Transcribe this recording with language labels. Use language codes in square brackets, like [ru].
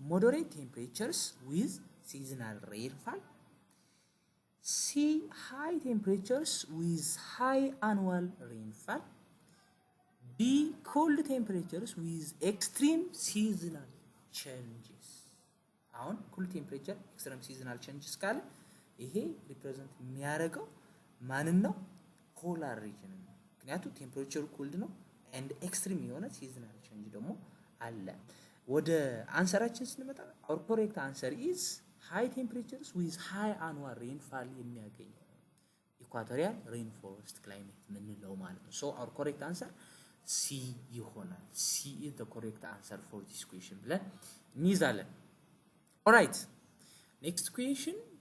[en] Moderate temperatures with seasonal rainfall. C. High temperatures with high annual rainfall. D. Cold temperatures with extreme seasonal changes. [am] አሁን [en] cool temperature extreme seasonal changes [am] ካለ ይሄ ሪፕሬዘንት የሚያደርገው ማንን ነው? ፖላር ሪጅን ነው። ምክንያቱም ቴምፕሬቸሩ ኮልድ ነው [en] and extreme [am] የሆነ [en] seasonal change [am] ደግሞ አለ። ወደ አንሰራችን ስንመጣ [en] our correct answer is high temperatures with high annual rainfall [am] የሚያገኝ [en] equatorial rainforest climate [am] ምንለው ማለት ነው። [en] So our correct answer C [am] ይሆናል። [en] C is the correct answer for this question [am] ብለን እንይዛለን። [en] All right. Next question.